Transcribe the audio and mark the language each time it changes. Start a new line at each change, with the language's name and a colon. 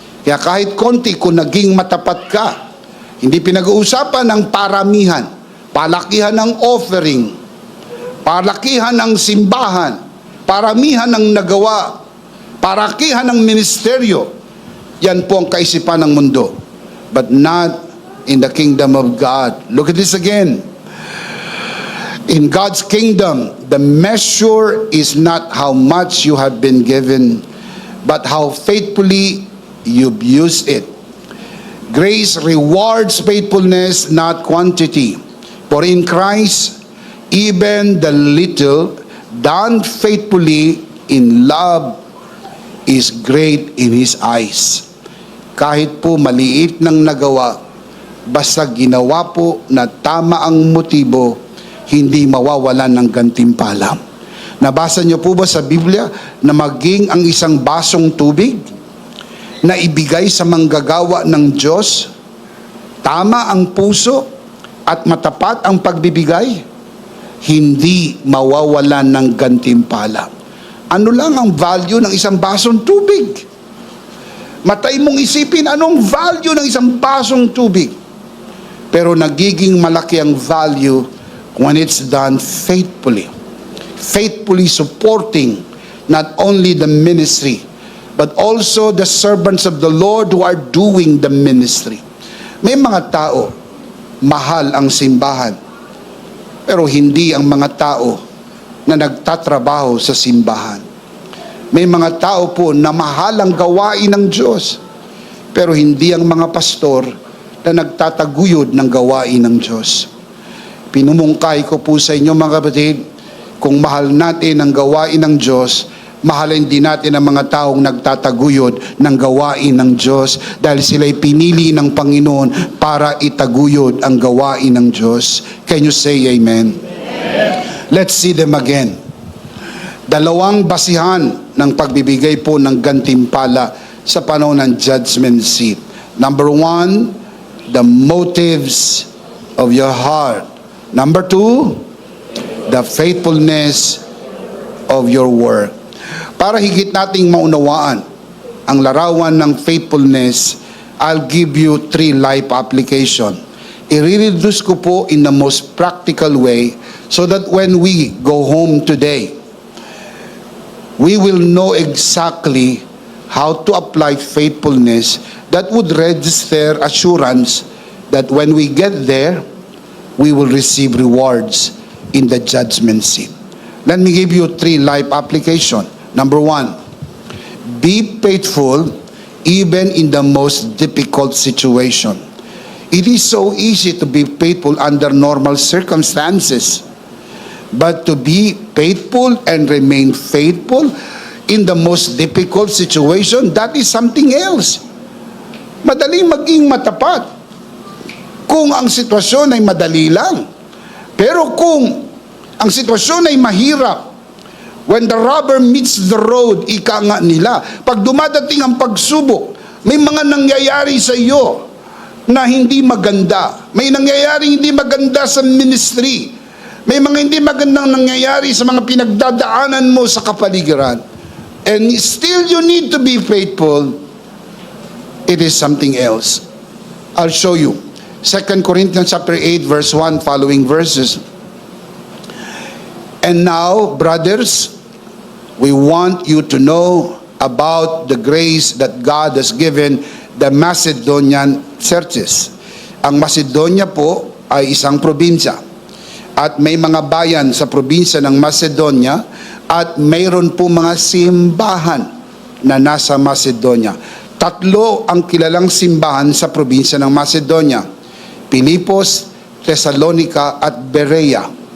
Filipino: Kaya kahit konti, kung naging matapat ka, hindi pinag-uusapan ng paramihan, palakihan ng offering, palakihan ng simbahan, paramihan ng nagawa, parakihan ng ministeryo. Yan po ang kaisipan ng mundo.
English: But not in the kingdom of God. Look at this again. In God's kingdom, the measure is not how much you have been given, but how faithfully you've used it. Grace rewards faithfulness, not quantity. For in Christ, even the little done faithfully in love is great in His eyes.
Filipino: Kahit po maliit ng nagawa, basta ginawa po na tama ang motibo, hindi mawawalan ng gantimpala. Nabasa niyo po ba sa Biblia na maging ang isang basong tubig na ibigay sa manggagawa ng Diyos, tama ang puso at matapat ang pagbibigay? hindi mawawalan ng gantimpala. Ano lang ang value ng isang basong tubig? Matay mong isipin anong value ng isang basong tubig. Pero nagiging malaki ang value
English: when it's done faithfully. Faithfully supporting not only the ministry, but also the servants of the Lord who are doing the ministry.
Filipino: May mga tao, mahal ang simbahan, pero hindi ang mga tao na nagtatrabaho sa simbahan. May mga tao po na mahal ang gawain ng Diyos, pero hindi ang mga pastor na nagtataguyod ng gawain ng Diyos. Pinumungkay ko po sa inyo mga kapatid, kung mahal natin ang gawain ng Diyos, mahalin din natin ang mga taong nagtataguyod ng gawain ng Diyos dahil sila'y pinili ng Panginoon para itaguyod ang gawain ng Diyos.
English: Can you say amen? Let's see them again.
Filipino: Dalawang basihan ng pagbibigay po ng gantimpala sa panahon ng judgment seat.
English: Number one, the motives of your heart. Number two, the faithfulness of your work.
Filipino: Para higit nating maunawaan ang larawan ng faithfulness,
English: I'll give you 3 life application.
Filipino: I-reduce ko po
English: in the most practical way so that when we go home today, we will know exactly how to apply faithfulness that would register assurance that when we get there, we will receive rewards in the judgment seat. Let me give you 3 life application. Number 1, be faithful even in the most difficult situation. It is so easy to be faithful under normal circumstances. But to be faithful and remain faithful in the most difficult situation, that is something else.
Filipino: Madaling maging matapat kung ang sitwasyon ay madali lang. Pero kung ang sitwasyon ay mahirap,
English: when the rubber meets the road,
Filipino: ika nga nila, pag dumadating ang pagsubok, may mga nangyayari sa iyo na hindi maganda. May nangyayari hindi maganda sa ministry. May mga hindi magandang nangyayari sa mga pinagdadaanan mo sa kapaligiran.
English: And still you need to be faithful. It is something else. I'll show you. 2 Corinthians chapter 8 verse 1 following verses. And now, brothers, we want you to know about the grace that God has given the Macedonian churches.
Filipino: Ang Macedonia po ay isang probinsya. At may mga bayan sa probinsya ng Macedonia at mayroon po mga simbahan na nasa Macedonia. 3 ang kilalang simbahan sa probinsya ng Macedonia: Pilipos, Thessalonica at Berea.